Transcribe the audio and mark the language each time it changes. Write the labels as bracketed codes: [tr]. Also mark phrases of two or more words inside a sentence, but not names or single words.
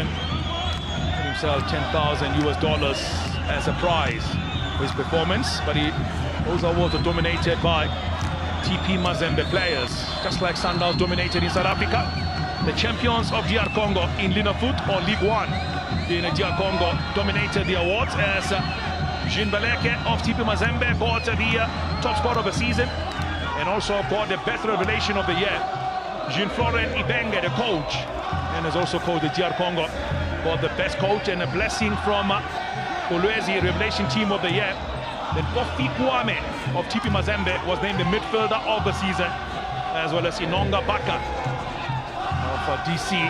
[en] Got himself $10,000 as a prize for his performance, but those awards are dominated by TP Mazembe players, just like Sundowns dominated in South Africa. The champions of DR Congo in Linafoot, or League One in DR Congo, dominated the awards as Jean Baleke of TP Mazembe got the top scorer of the season and also got the best revelation of the year. Jean-Florent Ibenge, the coach, and has also coached the DR Congo, got the best coach and a blessing from Kolwezi, revelation team of the year. Then Kofi Kwame of TP Mazembe was named the midfielder of the season, as well as Inonga Baka of DC.